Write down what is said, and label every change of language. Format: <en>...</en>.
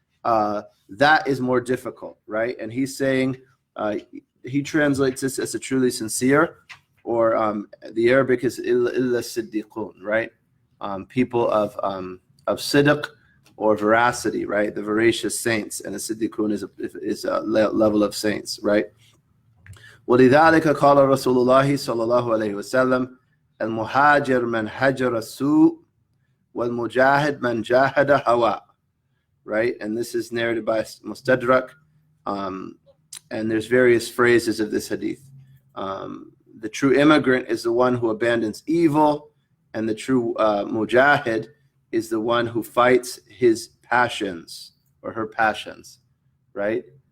<en>that is more difficult, right? And he's saying, he translates this as a truly sincere, or the Arabic is illa siddiqun, right? People of siddiq or veracity, right? The veracious saints, and the siddiqun is a level of saints, right?</en> <ar>ولذلك قال رسول الله صلى الله عليه وسلم المهاجر من هجر السوء والمجاهد من جاهد هوى, right?</ar> <en>And this is narrated by Mustadrak, and there's various phrases of this hadith. The true immigrant is the one who abandons evil, and the true mujahid is the one who fights his passions or her passions, right?</en>